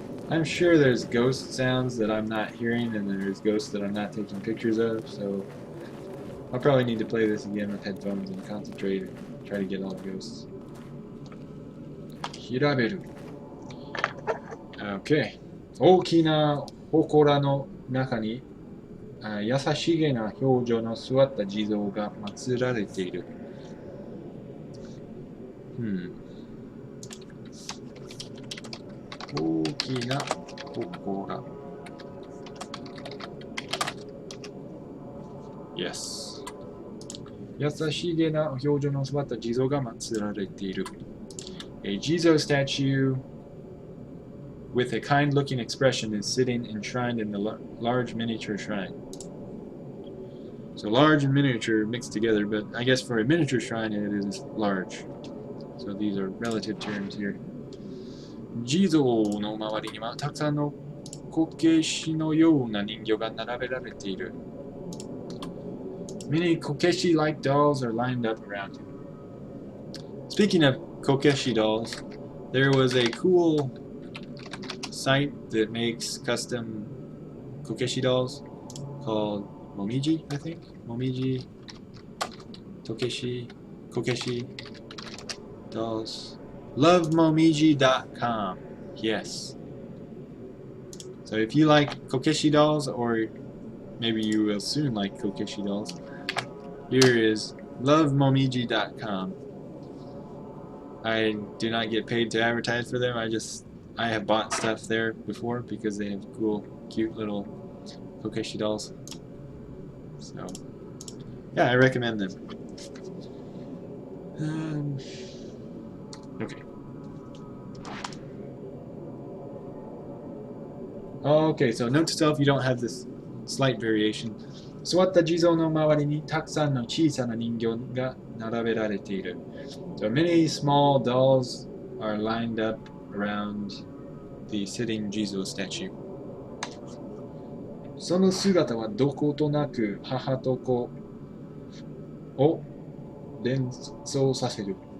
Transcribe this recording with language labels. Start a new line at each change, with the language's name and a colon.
English: I'm sure there's ghost sounds that I'm not hearing, and there's ghosts that I'm not taking pictures of, so I'll probably need to play this again with headphones and concentrate and try to get all the ghosts. Hiraberu. Okay.
Japanese: 大きな祠の中に優しげな表情の座った地蔵が祀られている. Okina Kokora.
English: Yes.
Japanese: 優しげな表情の座った地蔵が祀られている.
English: A Jizo statue with a kind-looking expression is sitting enshrined in the large miniature shrine. So large and miniature mixed together, but I guess for a miniature shrine it is large. So these are relative terms here.
Japanese: 地蔵の周りにはたくさんのこけしのような人形が並べられている。
English: Many Kokeshi-like dolls are lined up around him. Speaking of Kokeshi dolls, there was a cool site that makes custom Kokeshi dolls called Momiji, I think. Momiji, Kokeshi dolls. LoveMomiji.com. Yes. So if you like Kokeshi dolls, or maybe you will soon like Kokeshi dolls, here is LoveMomiji.com. I do not get paid to advertise for them. I have bought stuff there before because they have cool, cute little Kokeshi dolls. So, yeah, I recommend them. Okay. Okay, so note to self, you don't have this slight variation.
Japanese: 座った地蔵の周りにたくさんの小さな人形が並べられている。
English: So many small dolls are lined up around the sitting Jesus statue.
Japanese: その姿はどことなく母と子を連想させる。